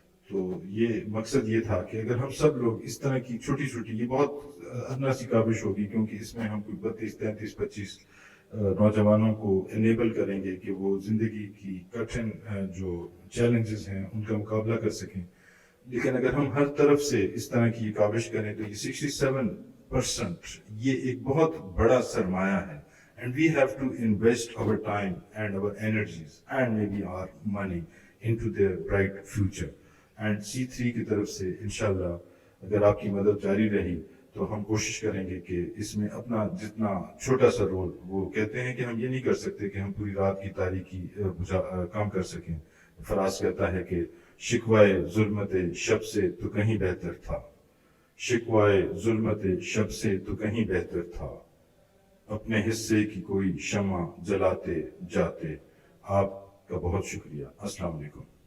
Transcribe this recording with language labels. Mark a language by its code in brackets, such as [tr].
[ur] تو یہ مقصد یہ تھا کہ اگر ہم سب لوگ اس طرح کی چھوٹی چھوٹی، یہ بہت ادنا سی کاوش ہوگی کیونکہ اس میں ہم کوئی 32 33 25 نوجوانوں کو انیبل کریں گے کہ وہ زندگی کی کٹھن جو چیلنجز ہیں ان کا مقابلہ کر سکیں. لیکن اگر ہم ہر طرف سے اس طرح کی کاوش کریں تو یہ 67% یہ ایک بہت بڑا سرمایہ ہے. [en] And we have to invest our time and our energies and maybe our money into their bright future. [ur] And C3 کی طرف سے انشاءاللہ اگر آپ کی مدد جاری رہی تو ہم کوشش کریں گے کہ اس میں اپنا جتنا چھوٹا سا رول، وہ کہتے ہیں کہ ہم یہ نہیں کر سکتے کہ ہم پوری رات کی تاریکی کام کر سکیں. فراز کہتا ہے کہ شکوائے ظلمت شب سے تو کہیں بہتر تھا، شکوائے ظلمت شب سے تو کہیں بہتر تھا، اپنے حصے کی کوئی شمع جلاتے جاتے. آپ کا بہت شکریہ. السلام علیکم.